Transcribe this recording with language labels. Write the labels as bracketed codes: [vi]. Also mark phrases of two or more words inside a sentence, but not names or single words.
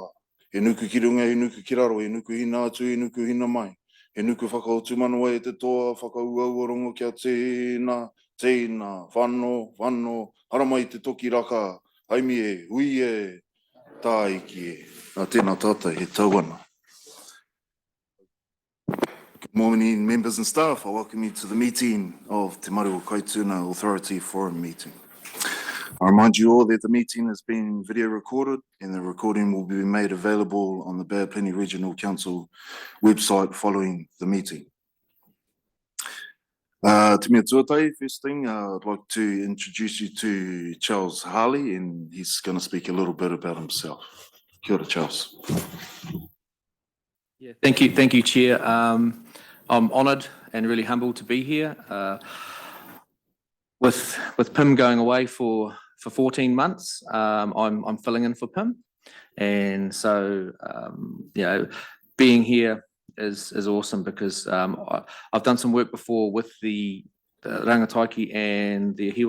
[mi] He nuku ki runga, he nuku ki raro, he nuku hina atu, he nuku hina mai. He nuku whakaotu manawa e te toa, whakauaua rongo kia tēnā, whano, haramai te toki raka, haimi e, hui e, tā iki e. Nā tēnā tātou, he tauana. [en] Good morning, members and staff. I welcome you to the meeting of Te Maru o Kaituna Authority Forum meeting. I remind you all that the meeting has been video recorded and the recording will be made available on the Bapeni Regional Council website following the meeting. [mi] Te mea tuatai, [en] first thing, I'd like to introduce you to Charles Harley, and he's going to speak a little bit about himself. [mi] Kia ora, Charles. [en] Yeah, thank you, Chair. I'm honoured and really humbled to be here. With Pim going away for 14 months, I'm filling in for Pim, and so being here is awesome because I've done some work before with the Rangataiki and the Hiwa